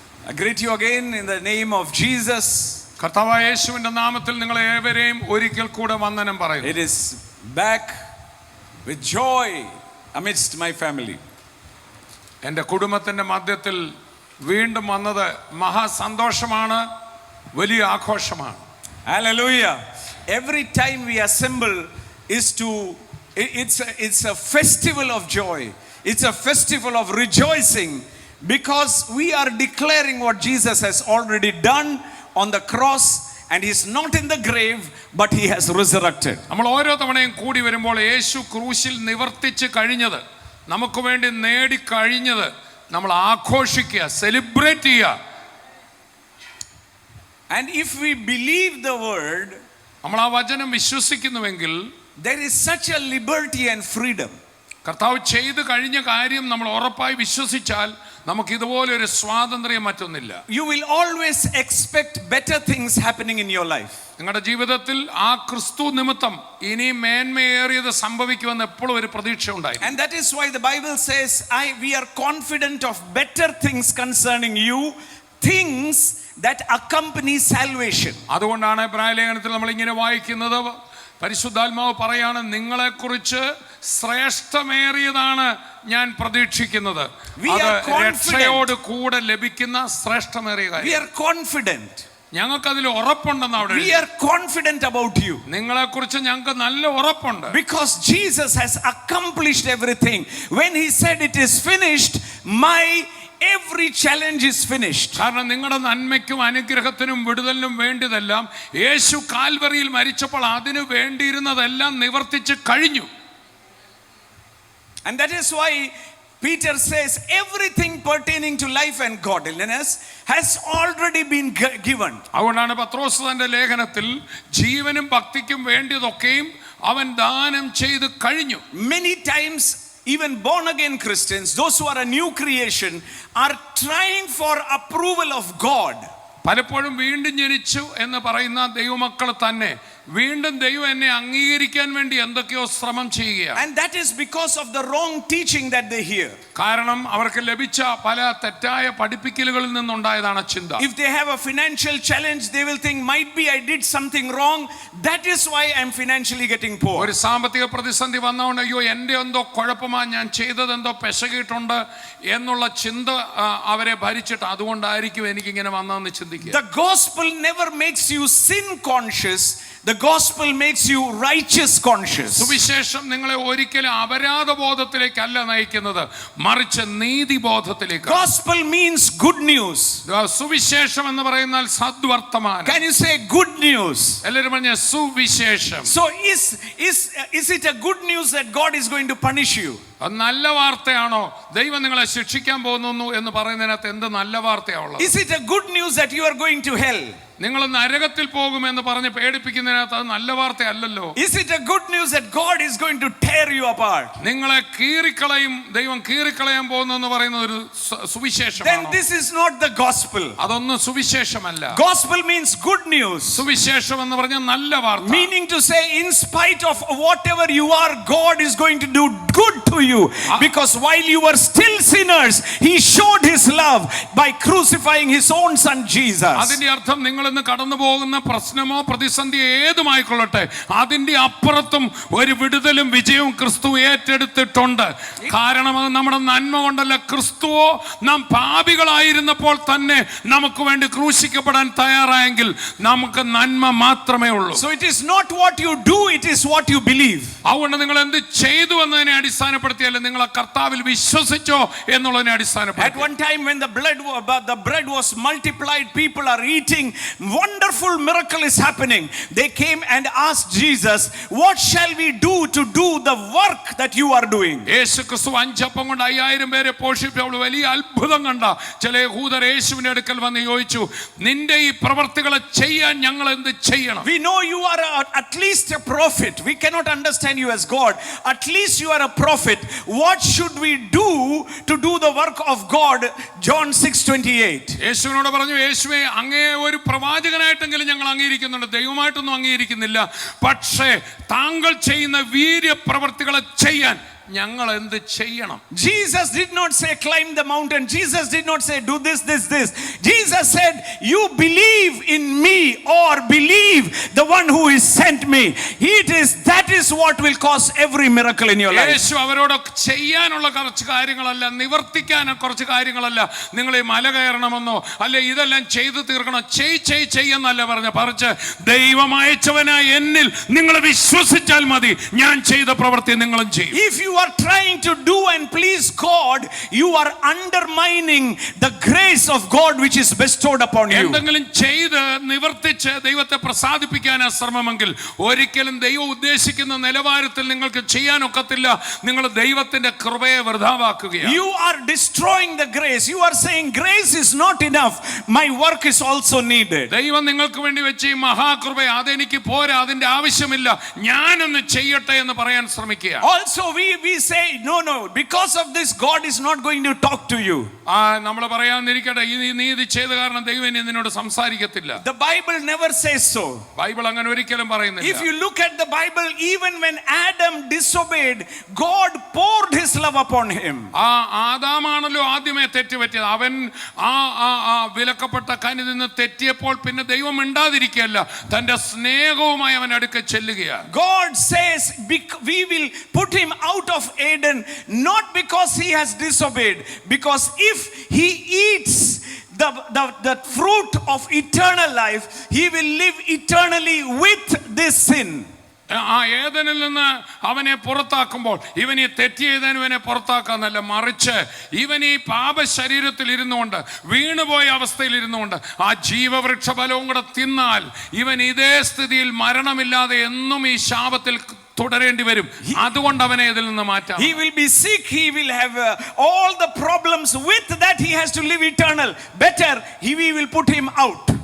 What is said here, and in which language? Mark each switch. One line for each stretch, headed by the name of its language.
English: I greet you again in the name of Jesus.
Malayalam: കർത്താവായ യേശുവിന്റെ നാമത്തിൽ നിങ്ങളെ ഏവരെയും ഒരിക്കൽ കൂടെ വന്ദനം പറയുന്നു.
English: It is back with joy amidst my family.
Malayalam: എൻ്റെ കുടുംബത്തിന്റെ മധ്യത്തിൽ വീണ്ടും വന്നത് മഹാസന്തോഷമാണ്, വലിയ ആഘോഷമാണ്.
English: Hallelujah. Every time we assemble is to it's a festival of joy. It's a festival of rejoicing because we are declaring what Jesus has already done on the cross, and he is not in the grave but he has resurrected.
Malayalam: നമ്മൾ ഓരോ തവണയും കൂടി വരുമ്പോൾ യേശു ക്രൂശിൽ നിവർത്തിച്ച് കഴിഞ്ഞത്, നമുക്ക് വേണ്ടി നേടി കഴിഞ്ഞത് നമ്മൾ ആഘോഷിക്കുക, സെലിബ്രേറ്റ് ചെയ്യുക.
English: And if we believe the word,
Malayalam: നമ്മൾ ആ വചനം വിശ്വസിക്കുന്നുവെങ്കിൽ
English: there is such a liberty and freedom.
Malayalam: കർത്താവ് ചെയ്തു കഴിഞ്ഞ കാര്യം നമ്മൾ ഉറപ്പായി വിശ്വസിച്ചാൽ നമുക്ക് ഇതുപോലെ ഒരു സ്വാതന്ത്ര്യം മറ്റൊന്നില്ല.
English: You will always expect better things happening in your life.
Malayalam: നിങ്ങളുടെ ജീവിതത്തിൽ ആ ക്രിസ്തു നിമിത്തം ഇനി മേന്മയേറിയത് സംഭവിക്കുമെന്ന് എപ്പോഴും ഒരു പ്രതീക്ഷ ഉണ്ടായി.
English: And that is why the Bible says we are confident of better things concerning you, things that accompany salvation.
Malayalam: അതുകൊണ്ടാണ് എബ്രായ ലേഖനത്തിൽ നമ്മൾ ഇങ്ങനെ വായിക്കുന്നത്, പരിശുദ്ധാത്മാവ് പറയാണ്, നിങ്ങളെക്കുറിച്ച് ശ്രേഷ്ഠമേറിയതാണ് ഞാൻ പ്രതീക്ഷിക്കുന്നത്. അത് രക്ഷയോട് കൂടെ ലഭിക്കുന്ന ശ്രേഷ്ഠമേറിയ കാര്യം.
English: We are confident.
Malayalam: ഞങ്ങൾക്ക് അതിൽ ഉറപ്പുണ്ടെന്ന് അവിടെ.
English: We are confident about you.
Malayalam: നിങ്ങളെക്കുറിച്ച് ഞങ്ങൾക്ക് നല്ല ഉറപ്പുണ്ട്.
English: Because Jesus has accomplished everything. When he said it is finished, my every challenge is finished.
Malayalam: കാരണം നിങ്ങളുടെ നന്മയ്ക്കും അനുഗ്രഹത്തിനും വിടുതലിനും വേണ്ടിയതെല്ലാം യേശു കാൽവറിയിൽ മരിച്ചപ്പോൾ അതിനു വേണ്ടിയിരുന്നതെല്ലാം നിവർത്തിച്ച് കഴിഞ്ഞു.
English: And that is why Peter says everything pertaining to life and godliness has already been given.
Malayalam: അതുകൊണ്ടാണ് പത്രോസ് തന്റെ ലേഖനത്തിൽ ജീവനും ഭക്തിക്കും വേണ്ടിയതൊക്കെയും അവൻ ദാനം ചെയ്തു കഴിഞ്ഞു.
English: Many times even born again Christians, those who are a new creation, are trying for approval of God.
Malayalam: പലപ്പോഴും വീണ്ടും ജനിച്ചു എന്ന് പറയുന്ന ദൈവമക്കൾ തന്നെ വീണ്ടും ദൈവം എന്നെ അംഗീകരിക്കാൻ വേണ്ടി എന്തൊക്കെയോ ശ്രമം ചെയ്യുകയാണ്.
English: And that is because of the wrong teaching that they hear.
Malayalam: കാരണം അവർക്ക് ലഭിച്ച പല തെറ്റായ പഠിപ്പിക്കലുകളിൽ നിന്നുണ്ടായതാണ് ചിന്ത.
English: If they have a financial challenge, they will think might be I did something wrong, that is why I am financially getting poor.
Malayalam: ഒരു സാമ്പത്തിക പ്രതിസന്ധി വന്നതുകൊണ്ട് അയ്യോ എൻ്റെ എന്തോ കുഴപ്പമാണ്, ഞാൻ ചെയ്തതെന്തോ പെശകിയിട്ടുണ്ട് എന്നുള്ള ചിന്ത അവരെ ഭരിച്ചിട്ട് അതുകൊണ്ടായിരിക്കും എനിക്കിങ്ങനെ വന്നതെന്ന് ചിന്തിക്കുക.
English: The gospel never makes you sin conscious. The gospel makes you righteous conscious.
Malayalam: സുവിശേഷം നിങ്ങളെ ഒരിക്കലും അപരാധ ബോധത്തിലേക്കല്ല നയിക്കുന്നത്, മറിച്ച് നീതി ബോധത്തിലേക്ക്.
English: Gospel means good news.
Malayalam: സുവിശേഷം എന്ന് പറയുന്നാൽ സദ്വർത്തമാനം.
English: Can you say good news?
Malayalam: എല്ലാവരും പറഞ്ഞ സുവിശേഷം.
English: So is it a good news that God is going to punish you?
Malayalam: അത് നല്ല വാർത്തയാണോ? ദൈവം നിങ്ങളെ ശിക്ഷിക്കാൻ പോകുന്നു എന്ന് പറയുന്നതിനകത്ത് എന്ത് നല്ല വാർത്തയാണുള്ളത്?
English: Is it a good news that you are going to hell?
Malayalam: നിങ്ങൾ നരകത്തിൽ പോകുമെന്ന് പറഞ്ഞ് പേടിപ്പിക്കുന്നതിനകത്ത് അത് നല്ല വാർത്തയല്ലല്ലോ.
English: Is it a good news that God is going to tear you apart?
Malayalam: നിങ്ങളെ കീറിക്കളയും, ദൈവം കീറിക്കളയാൻ പോകുന്നു എന്ന് പറയുന്ന ഒരു സുവിശേഷമാണ്.
English: Then this is not the gospel.
Malayalam: അതൊന്നും സുവിശേഷമല്ല.
English: Gospel means good news.
Malayalam: സുവിശേഷം എന്ന് പറഞ്ഞാൽ നല്ല വാർത്ത.
English: Meaning to say, in spite of whatever you are, God is going to do good to you. Because while you were still sinners, he showed his love by crucifying his own son Jesus.
Malayalam: അതിന്റെ അർത്ഥം നിങ്ങൾ ഇന്ന് കടന്നു പോകുന്ന പ്രശ്നമോ പ്രതിസന്ധിയോ ഏതുമായിക്കൊള്ളട്ടെ, അതിന്റെ അപ്പുറത്തും ഒരു വിടുതലും വിജയവും ക്രിസ്തു ഏറ്റെടുത്തിട്ടുണ്ട്. കാരണം അത് നമ്മുടെ നന്മ കൊണ്ടല്ല, ക്രിസ്തുവോ നാം പാപികളായിരുന്നപ്പോൾ തന്നെ നമുക്ക് വേണ്ടി ക്രൂശിക്കപ്പെടാൻ തയ്യാറായെങ്കിൽ നമുക്ക് നന്മ മാത്രമേ ഉള്ളൂ.
English: So it is not what you do, it is what you believe.
Malayalam: അതുകൊണ്ട് നിങ്ങൾ എന്ത് ചെയ്തു എന്നതിനെ അടിസ്ഥാനപ്പെടുത്തിയല്ല, നിങ്ങൾ കർത്താവിൽ വിശ്വസിച്ചോ എന്നുള്ളതിനെ അടിസ്ഥാനപ്പെടുത്തി.
English: At one time when the bread was multiplied, people are eating, wonderful miracle is happening. They came and asked Jesus, what shall we do to do the work that you are doing? യേശു ക്രിസ്തു 5 അപ്പം കൊണ്ട് 5000 പേരെ പോഷിപ്പിച്ചപ്പോൾ വലിയ അത്ഭുതം കണ്ട ചില യഹൂദർ യേശുവിന്റെ അടുക്കൽ വന്ന് ചോദിച്ചു, നിന്റെ ഈ പ്രവർത്തികളെ ചെയ്യാൻ ഞങ്ങൾ എന്ത് ചെയ്യണം? We know you are at least a prophet. We cannot understand you as God. At least you are a prophet. What should we do to do the work of God? John 6:28.
Malayalam: യേശുവിനോട് പറഞ്ഞു, യേശുവേ, അങ്ങേ ഒരു പ്രവാചകനായിട്ടെങ്കിലും ഞങ്ങൾ അംഗീകരിക്കുന്നുണ്ട്, ദൈവമായിട്ടൊന്നും അംഗീകരിക്കുന്നില്ല. പക്ഷേ താങ്കൾ ചെയ്യുന്ന വീര്യപ്രവർത്തികളെ ചെയ്യാൻ ഞങ്ങൾ എന്ത് ചെയ്യണം?
English: Jesus did not say climb the mountain. Jesus did not say do this. Jesus said, you believe in me or believe the one who is sent me. That is what will cause every miracle in your life.
Malayalam: യേശു അവരോട് ചെയ്യാനുള്ള കുറച്ച് കാര്യങ്ങളല്ല, നിവർത്തിക്കാൻ കുറച്ച് കാര്യങ്ങളല്ല, നിങ്ങൾ ഈ മല കയറണമെന്നോ അല്ലെ ഇതെല്ലാം ചെയ്തു തീർക്കണം, ചെയ്യെന്നല്ല പറഞ്ഞ് ദൈവം അയച്ചവനായ എന്നിൽ നിങ്ങൾ വിശ്വസിച്ചാൽ മതി, ഞാൻ ചെയ്ത പ്രവൃത്തി നിങ്ങളും ചെയ്യും.
English: If you are trying to do and please God, you are undermining the grace of God which is bestowed upon you.
Malayalam: എന്തെങ്കിലും ചെയ്ത് നിവർത്തിച്ച് ദൈവത്തെ പ്രസാദിപ്പിക്കാനാ ശ്രമമെങ്കിൽ ഒരിക്കലും ദൈവം ഉദ്ദേശിക്കുന്ന നിലവാരത്തിൽ നിങ്ങൾക്ക് ചെയ്യാനൊക്കത്തില്ല. നിങ്ങൾ ദൈവത്തിന്റെ കൃപയെ വൃഥാവാക്കുകയാണ്.
English: You are destroying the grace. You are saying grace is not enough, my work is also needed.
Malayalam: ദൈവം നിങ്ങൾക്ക് വേണ്ടി വെച്ച് ഈ മഹാകൃപ അതെനിക്ക് പോരാ, അതിന്റെ ആവശ്യമില്ല, ഞാനൊന്ന് ചെയ്യട്ടെ എന്ന് പറയാൻ ശ്രമിക്കുക.
English: Also we say no, because of this God is not going to talk to you.
Malayalam: നമ്മൾ പറയാന്നിരിക്കട്ടെ, നീ ഇത് ചെയ്ത കാരണം ദൈവം ഇനി നിന്നോട് സംസാരിക്കത്തില്ല.
English: The Bible never says so.
Malayalam: Bible അങ്ങനെ ഒരിക്കലും പറയുന്നില്ല.
English: If you look at the Bible, even when Adam disobeyed, God poured his love upon him.
Malayalam: ആദാമാണല്ലോ ആദ്യമേ തെറ്റുപറ്റിയത്. അവൻ വിലക്കപ്പെട്ട കനി നിന്ന് തെറ്റിയപ്പോൾ പിന്നെ ദൈവം മിണ്ടാതിരിക്കുകയല്ല, തന്റെ സ്നേഹവുമായി അവൻ അടുക്ക ചെല്ലുകയാണ്. God says we will put him out of Eden not because he has disobeyed, because if he eats the fruit of eternal life, he will live eternally with this sin. ഏദനിൽ നിന്ന് അവനെ പുറത്താക്കുമ്പോൾ ഇവൻ ഈ തെറ്റ് ചെയ്തവനെ ഇവനെ പുറത്താക്കാന്നല്ല, മറിച്ച് ഇവൻ ഈ പാപ ശരീരത്തിൽ ഇരുന്നുകൊണ്ട് വീണുപോയ അവസ്ഥയിൽ ഇരുന്നുകൊണ്ട് ആ ജീവവൃക്ഷ ഫലവും കൂടെ തിന്നാൽ ഇവൻ ഇതേ സ്ഥിതിയിൽ മരണമില്ലാതെ എന്നും ഈ ശാപത്തിൽ തുടരേണ്ടി വരും. അതുകൊണ്ട് അവനെ ഇതിൽ നിന്ന് മാറ്റാം.
English: He will be sick, he will have all the problems with that, he has to live eternal. Better we will put him out.